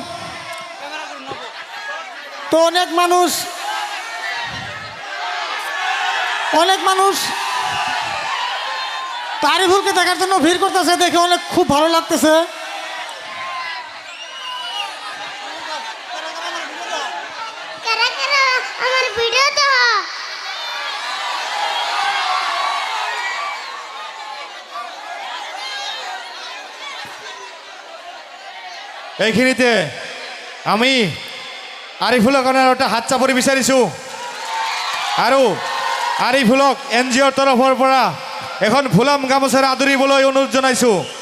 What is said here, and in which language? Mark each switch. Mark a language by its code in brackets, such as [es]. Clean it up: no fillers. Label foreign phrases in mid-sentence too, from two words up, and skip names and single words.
[bn] তো অনেক মানুষ আরিফুলকে দেখার জন্য ভিড় করতেছে, দেখে অনেক খুব ভালো লাগতেছে। কারা কারা আমার ভিডিও তো [as] এইখিনিতে আমি আরিফুলক একটা হাত চাপৰি বিচাৰিছোঁ আৰু আরিফুলক এনজিঅ'ৰ তৰফৰ পৰা এখন ফুলাম গামোচাৰে আদৰিবলৈ অনুৰোধ জনাইছোঁ।